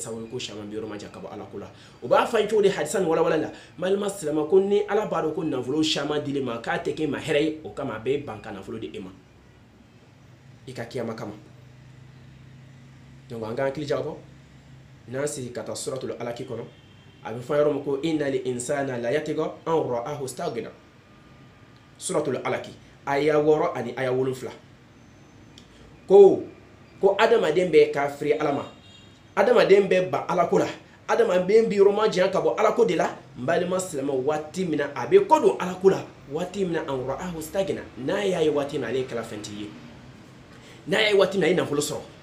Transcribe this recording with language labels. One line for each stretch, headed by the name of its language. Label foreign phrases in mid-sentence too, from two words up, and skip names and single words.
Bambara: sababu ye ko caman bɛ yɔrɔ ma jan ka bɔ ala ko la o b'a fɔ an ye cogo di hadisa ni walawala la malima silamɛ ko ni ala b'a dɔn ko nafolo caman dili ma k'a tɛ kɛ e ma hɛrɛ ye o kama a bɛ ban ka nafolo di e ma i ka kiyama kama donc an ka hakili jagabɔ n'an sigi ka taa suratul alaki kɔnɔ a bɛ fɔ yɔrɔ min ko
Arabic: إن الإنسان ليطغى أن رآه استغنى
Bambara: suratul alaki aya 6 ani aya 7 ko adamaden bɛ kafiri ala ma adamaden bɛ ba ala ko la adamaden bɛ yɔrɔ ma janya ka bɔ ala ko de la n balima silamɛ waati min na a bɛ ko don ala ko la waati min na
Arabic: أن رآه استغنى
Bambara: n'a y'a ye waati min na ale ye kɛla fɛntigi ye n'a y'a ye waati min na a ye nafolo sɔrɔ